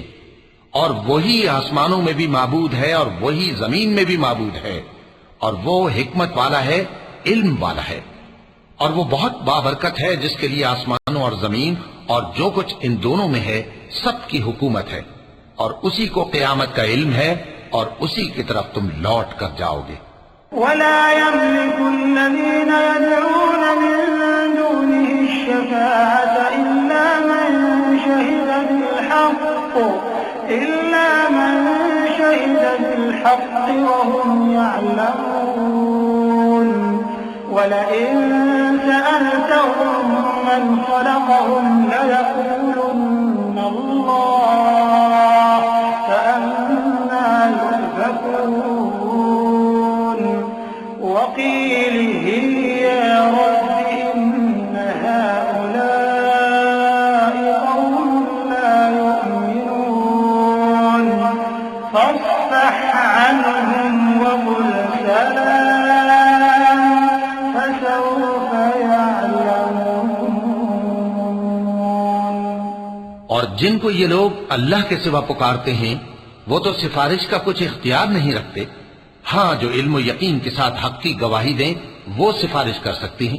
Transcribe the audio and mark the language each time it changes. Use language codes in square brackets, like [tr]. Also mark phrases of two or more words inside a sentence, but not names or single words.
[ur] اور وہی آسمانوں میں بھی معبود ہے اور وہی زمین میں بھی معبود ہے، اور وہ حکمت والا ہے، علم والا ہے. اور وہ بہت بابرکت ہے جس کے لیے آسمانوں اور زمین اور جو کچھ ان دونوں میں ہے سب کی حکومت ہے، اور اسی کو قیامت کا علم ہے، اور اسی کی طرف تم لوٹ کر جاؤ گے. [ar] ولا يملك الذين يدعون من دونه الشفاعة إلا من شهد بالحق وهم يعلمون. ولئن سألتهم من خلقهم ليقولن الله فأنى يؤفكون. وقيله يا رب إن هؤلاء قوم لا يؤمنون فاصفح عنهم وقل سلام فسوف يعلمون. [ur] اور جن کو یہ لوگ اللہ کے سوا پکارتے ہیں وہ تو سفارش کا کچھ اختیار نہیں رکھتے. ہاں، جو علم یقین کے ساتھ حق کی گواہی دیں وہ سفارش کر سکتی ہیں.